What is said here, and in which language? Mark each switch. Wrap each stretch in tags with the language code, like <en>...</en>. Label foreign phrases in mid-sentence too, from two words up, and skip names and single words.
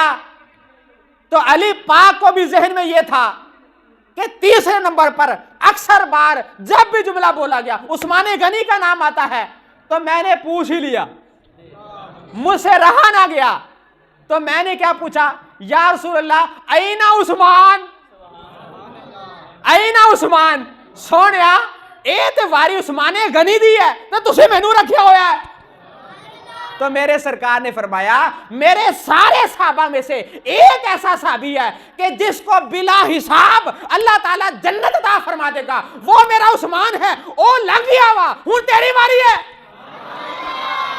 <ur>تو علی پاک کو بھی ذہن میں یہ تھا کہ تیسرے نمبر پر اکثر بار جب بھی جملہ بولا گیا عثمان غنی کا نام آتا ہے تو میں نے پوچھ ہی لیا, مجھ سے رہا نہ گیا. تو میں نے کیا پوچھا</ur> <ar>یا رسول اللہ این عثمان, این عثمان.</ar> <pa>سونیا اے تے واری عثمان غنی دی ہے تو تسے مینوں رکھیا ہویا ہے.</pa> <ur>تو میرے سرکار نے فرمایا میرے سارے صحابہ میں سے ایک ایسا صحابی ہے کہ جس کو بلا حساب اللہ تعالیٰ جنت عطا فرما دے گا, وہ میرا عثمان ہے.</ur> <pa>او لگ گیا وا, ہن تیری باری ہے.</pa>